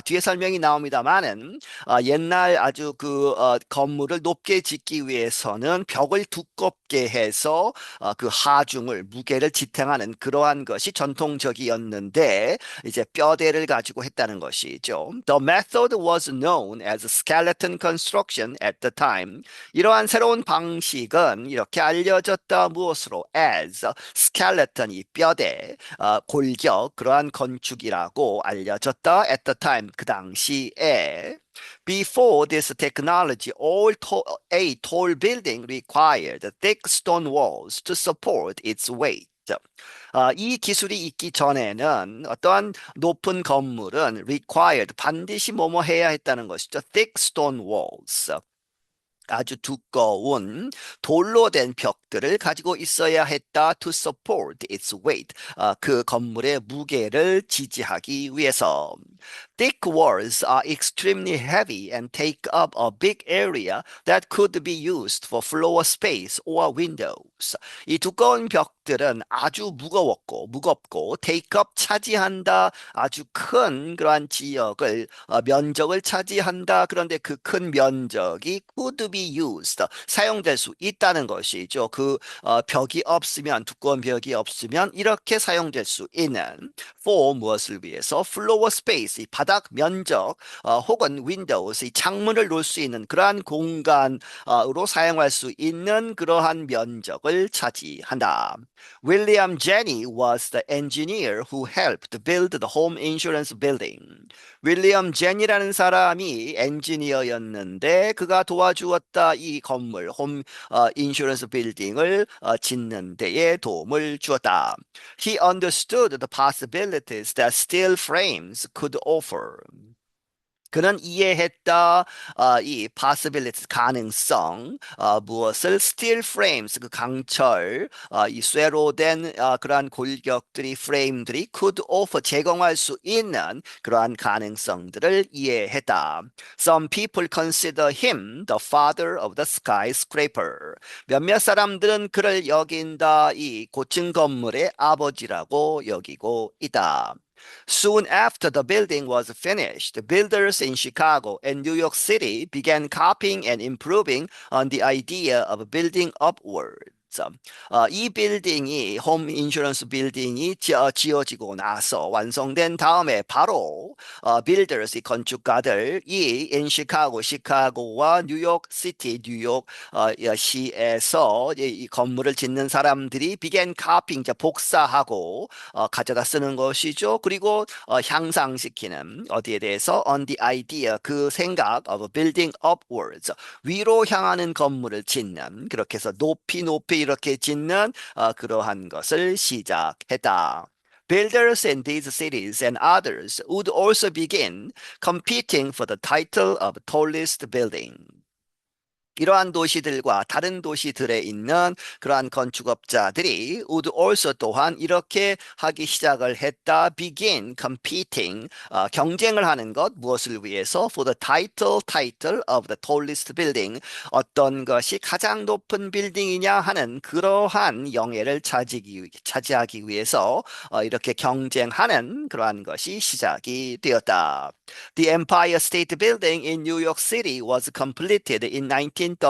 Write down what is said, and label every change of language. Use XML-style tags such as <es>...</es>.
<ko>뒤에 설명이 나옵니다만은 옛날 아주 그 건물을 높게 짓기 위해서는 벽을 두껍게 해서 그 하중을 무게를 지탱하는 그러한 것이 전통적이었는데 이제 뼈대를 가지고 했다는 것이죠.</ko> <en>The method was known as skeleton construction at the time.</en> <ko>이러한 새로운 방식은 이렇게 알려졌다 무엇으로?</ko> <en>as skeleton</en> <ko>이 뼈대, 골격 그러한 건축이라고 알려졌다</ko> <en>at the time</en> <ko>그 당시에.</ko> <en>Before this technology, a tall building required thick stone walls to support its weight.</en> <ko>이 기술이 있기 전에는 어떠한 높은 건물은 required 반드시 뭐뭐 해야 했다는 것이죠.</ko> <en>thick stone walls.</en> <ko>아주 두꺼운 돌로 된 벽들을 가지고 있어야 했다</ko> <en>to support its weight.</en> <ko>그 건물의 무게를 지지하기 위해서.</ko> <en>Thick walls are extremely heavy and take up a big area that could be used for floor space or windows.</en> <ko>이 두꺼운 벽들은 아주 무겁고</ko> <en>take up</en> <ko>차지한다. 아주 큰 그러한 지역을 면적을 차지한다. 그런데 그 큰 면적이</ko> <en>could be used</en> <ko>사용될 수 있다는 것이죠. 그 벽이 없으면 두꺼운 벽이 없으면 이렇게 사용될 수 있는 for 무엇을 위해서</ko> <en>floor space</en> <ko>이 바닥 면적 혹은 windows 이 창문을 놓을 수 있는 그러한 공간으로 사용할 수 있는 그러한 면적을 차지한다.</ko> <en>William Jenney was the engineer who helped build the home insurance building.</en> <ko>윌리엄 제니라는 사람이 엔지니어였는데 그가 도와주었다 이 건물 홈 인슈런스 빌딩을 짓는 데에 도움을 주었다.</ko> <en>He understood the possibilities that steel frames could offer.</en> <ko>그는 이해했다 이 possibility 가능성 무엇을</ko> <en>steel frames</en> <ko>그 강철 이 쇠로 된 그러한 골격들이 프레임들이</ko> <en>could offer</en> <ko>제공할 수 있는 그러한 가능성들을 이해했다.</ko> <en>Some people consider him the father of the skyscraper.</en> <ko>몇몇 사람들은 그를 여긴다 이 고층 건물의 아버지라고 여기고 있다.</ko> <en>Soon after the building was finished, builders in Chicago and New York City began copying and improving on the idea of building upwards.</en> <ko>이 빌딩이 홈 인슈런스 빌딩이 지어지고 나서 완성된 다음에 바로 빌더스 건축가들이 in 시카고와 뉴욕 시티 뉴욕 시에서 이 건물을 짓는 사람들이</ko> <en>began copying</en> <ko>복사하고 가져다 쓰는 것이죠. 그리고 향상시키는 어디에 대해서</ko> <en>on the idea</en> <ko>그 생각</ko> <en>of building upwards</en> <ko>위로 향하는 건물을 짓는 그렇게 해서 높이 이렇게 짓는 그러한 것을 시작했다.</ko> <en>Builders in these cities and others would also begin competing for the title of tallest building.</en> <ko>이러한 도시들과 다른 도시들에 있는 그러한 건축업자들이</ko> <en>would also</en> <ko>또한 이렇게 하기 시작을 했다.</ko> <en>begin competing</en> <ko>경쟁을 하는 것 무엇을 위해서</ko> <en>for the title of the tallest building</en> <ko>어떤 것이 가장 높은 빌딩이냐 하는 그러한 영예를 차지하기 위해서 이렇게 경쟁하는 그러한 것이 시작이 되었다.</ko> <en>The Empire State Building in New York City was completed in 1931.</en>